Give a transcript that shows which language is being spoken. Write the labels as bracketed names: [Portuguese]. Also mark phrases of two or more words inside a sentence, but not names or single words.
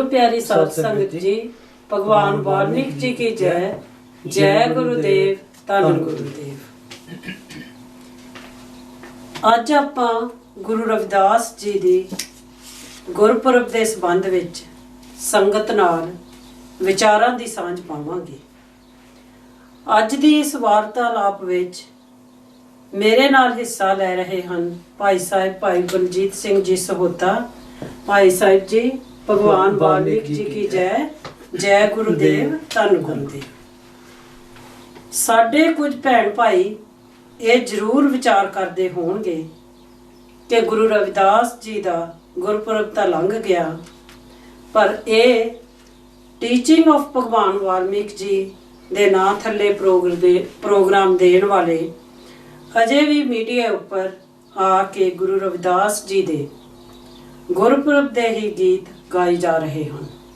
[Punjabi] ਪਿਆਰੀ ਸਾਧ ਸੰਗਤ ਜੀ, ਭਗਵਾਨ ਵਾਲਮੀਕਿ ਜੀ ਕੀ ਜੈ। ਜੈ ਗੁਰੂਦੇਵ, ਧੰਨ ਗੁਰੂਦੇਵ। ਅੱਜ ਆਪਾਂ ਗੁਰੂ ਰਵਿਦਾਸ ਜੀ ਦੀ ਗੁਰਪੁਰਬ ਦੇ ਸੰਬੰਧ ਵਿੱਚ ਸੰਗਤ ਨਾਲ ਵਿਚਾਰਾਂ ਦੀ ਸਾਂਝ ਪਾਵਾਂਗੇ। ਅੱਜ ਦੀ ਇਸ ਵਾਰਤਾਲਾਪ ਵਿੱਚ ਮੇਰੇ ਨਾਲ ਹਿੱਸਾ ਲੈ ਰਹੇ ਹਨ ਭਾਈ ਸਾਹਿਬ ਭਾਈ ਬਲਜੀਤ ਸਿੰਘ ਜੀ ਸਹੋਤਾ। ਭਾਈ ਸਾਹਿਬ ਜੀ, ਭਗਵਾਨ ਵਾਲਮੀਕਿ ਜੀ ਕੀ ਜੈ। ਜੈ ਗੁਰੂਦੇਵ, ਧੰਨ ਗੁਰੂਦੇਵ। ਸਾਡੇ ਕੁਝ ਭੈਣ ਭਾਈ ਇਹ ਜ਼ਰੂਰ ਵਿਚਾਰ ਕਰਦੇ ਹੋਣਗੇ ਕਿ ਗੁਰੂ ਰਵਿਦਾਸ ਜੀ ਦਾ ਗੁਰਪੁਰਬ ਤਾਂ ਲੰਘ ਗਿਆ, ਪਰ ਇਹ [English] teaching of [Punjabi] ਭਗਵਾਨ ਵਾल्मीकि ਜੀ ਦੇ ਨਾਂ ਥੱਲੇ ਪ੍ਰੋਗਰਾਮ ਦੇਣ ਵਾਲੇ ਅਜੇ ਵੀ ਮੀਡੀਆ ਉੱਪਰ ਆ ਕੇ ਗੁਰੂ ਰਵਿਦਾਸ ਜੀ ਦੇ ਗੁਰਪੁਰਬ ਦੇ ਹੀ ਗੀਤ ਗਾਏ ਜਾ ਰਹੇ ਹਨ।